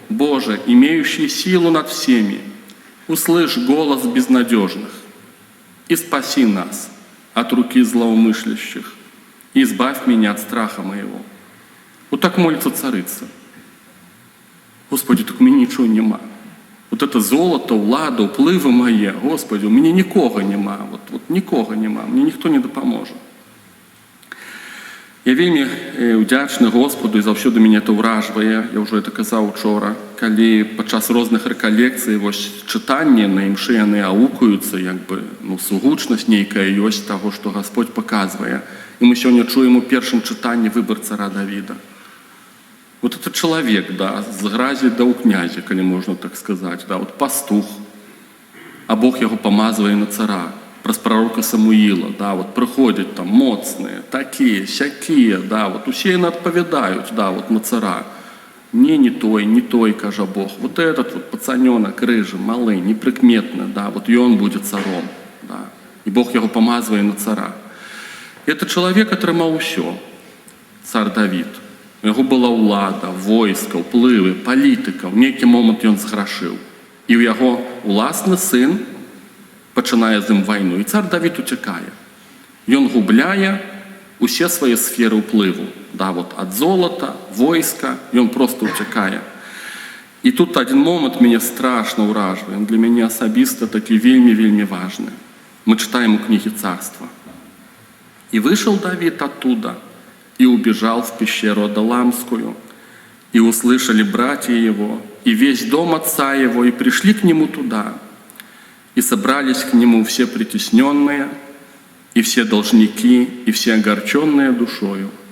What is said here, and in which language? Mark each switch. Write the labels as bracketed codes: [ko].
[ru] Боже, имеющий силу над всеми, услышь голос безнадежных и спаси нас от руки злоумышлящих, и избавь меня от страха моего». Вот так молится царица. Господи, так у меня ничего нема. Вот это золото, улада, уплывы мои, Господи, у меня никого нема, вот никого нема, мне никто не допоможе. [be] Я вельмі удячны Господу, і заўсёды мяне это ўражвае. Я ўжо это казаў учора, калі падчас розных рэкалекцый вось чытанне на імшы яны аукаюцца, як бы, ну, сугучнасць нейкая ёсць таго, што Господь паказвае. І мы сёння чуем у першым чытанні выбар цара Давіда. [ru] Вот это человек, [be] да, з гразі да ў князя, калі можна так сказаць, да, вот пастух, а Бог яго памазвае на цара. [ru] Праз пророка Самуила, да, вот приходят там моцные, такие, сякие, да, вот усе яны адпавядаюць, да, вот на цара. [be] Не той, кажа Бог. [ru] Вот этот вот пацанёнок рыжий, малый, неприкметный, да, вот и он будет царом, да. [be] И Бог яго памазвае на цара. Это человек атрымаў усё, цар Давид. У яго была ўлада, войска, ўплывы, палітыка. У нейкі момант ён зграшыў. І ў яго уласны сын пачынае з ім вайну, і цар Давід уцякае. Ён губляе усе свае сферы ўплыву. Да, вот ад золота, войска, ён просто уцякае. І тут один момант мяне страшна ўражвае. Для мяне асабіста такі вельмі важны. [ru] Мы читаем у книги Царства. «И вышел Давид оттуда, и убежал в пещеру Адаламскую, и услышали братья его, и весь дом отца его, и пришли к нему туда. И собрались к нему все притесненные, и все должники, и все огорченные душою.